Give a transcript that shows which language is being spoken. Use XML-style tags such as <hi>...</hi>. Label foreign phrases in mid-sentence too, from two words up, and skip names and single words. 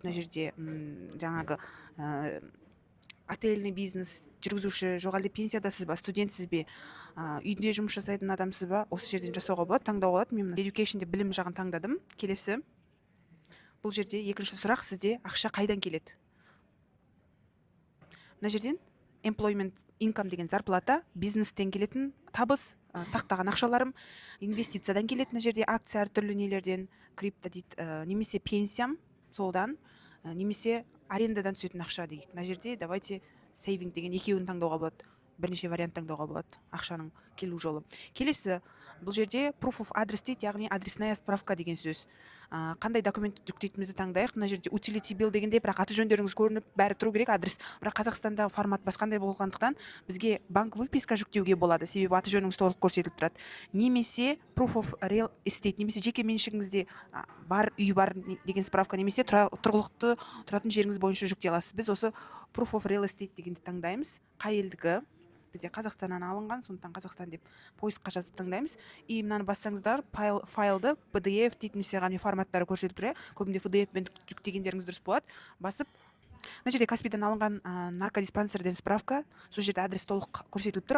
<kk>Мына жерде жаңағы отельный бизнес жүргізуші, жоғалды пенсиядасыз ба, студентсіз бе, үйде жұмыс жасайтын адамсыз ба, осы жерден жасауға болады, таңдауға болады. Мен education деп білім жағын таңдадым. Келесі. Бұл жерде екінші сұрақ, сізде ақша қайдан келеді? Мына жерден</kk> <en>employment income</en> <kk>деген зарплата, бизнестен келетін табыс, сақтаған ақшаларым, инвестициядан келеді. Мына жерде акция әртүрлі нелерден, крипто дейді, немесе пенсиям, солдан, немесе арендадан түсетін ақша дейді. Мына жерде давайте сейвинг деген екеуін таңдауға болады. Бірнеше вариант таңдауға болады ақшаның келу жолы. Келесі, бұл жерде</kk> <en>proof of address</en> <kk>дейді, яғни</kk> <ru>адресная справка</ru> <kk>деген сөз. Қандай документ жүктейтінімізді таңдайық. Мына жерде</kk> <en>utility bill</en> <kk>дегенде, бірақ аты жөндеріңіз көрініп бәрі тұру керек, адрес. Бірақ Қазақстанда формат басқандай болғандықтан бізге банк выписка жүктеуге болады, себебі аты жөніңіз толық көрсетіліп тұрады.</kk> <en>Немесе proof of real estate,</en> <kk>немесе жеке меншігіңізде бар, үй бар деген справка, немесе тұрғылықты тұратын жеріңіз бойынша жүктей аласыз. Біз осы</kk> <en>proof of real estate</en> <kk>дегенді таңдаймыз. Қай елдікі? Бізде Қазақстаннан алынған, сондықтан Қазақстан деп поискқа жазып таңдаймыз. И мынаны бассаңыздар, файлды PDF дейді, немесе форматтары көрсетіліп тұр. Көбінде PDF пен жүктегендеріңіз дұрыс болады. Басып, мына жерде Каспийдан алынған наркодиспансерден справка, сол жерде адрес толық көрсетіліп тұр.</kk>